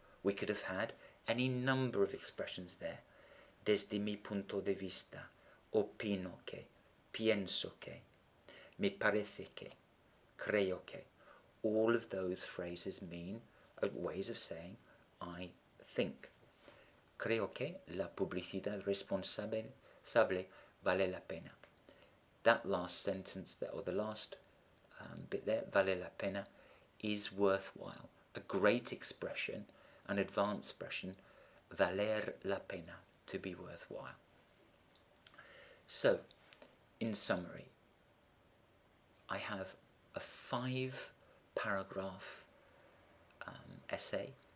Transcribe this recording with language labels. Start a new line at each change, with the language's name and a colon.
English: We could have had any number of expressions there.
Spanish: Desde mi punto de vista, opino que, pienso que, me parece que, creo que.
English: All of those phrases mean ways of saying I think.
Spanish: Creo que la publicidad responsable vale la pena.
English: That last sentence there, or the last bit there,
Spanish: vale la pena,
English: is worthwhile. A great expression, an advanced expression,
Spanish: valer la pena,
English: to be worthwhile. So, in summary, I have a 5-paragraph essay.